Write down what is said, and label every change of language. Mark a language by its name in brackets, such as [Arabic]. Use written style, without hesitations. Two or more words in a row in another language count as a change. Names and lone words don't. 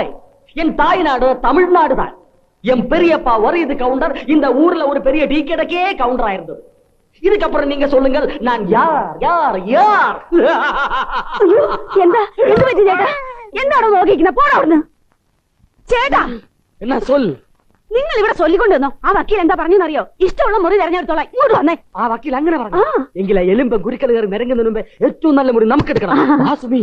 [Tamil] என் தாய்நாடு தமிழ்நாடு தான். என் பெரியப்பா இது கவுண்டர். இந்த ஊர்ல ஒரு பெரிய டீ கடைக்கே கவுண்டரா இருந்தது. இதுக்கப்புறம் நீங்க சொல்லுங்கள், நான் யார் யார் யார்? [Malayalam] ചേട്ടാ [Tamil] என்ன சொல்? [Malayalam] നിങ്ങൾ ഇവിടെ ചൊല്ലിക്കൊണ്ടിരുന്നോ? ആ വക്കീൽ എന്താ പറഞ്ഞറിയോ? ഇഷ്ടമുള്ള മുറി തെരഞ്ഞെടുത്തോളാം. ഇങ്ങോട്ട് വന്നേ. ആ വക്കീൽ അങ്ങനെ പറഞ്ഞു. എങ്കിലെ എലുമ്പ ഗുരുക്കൾ കയറി നിരങ്ങുന്നതിന് മുമ്പ് ഏറ്റവും നല്ല മുറി നമുക്ക് എടുക്കണം.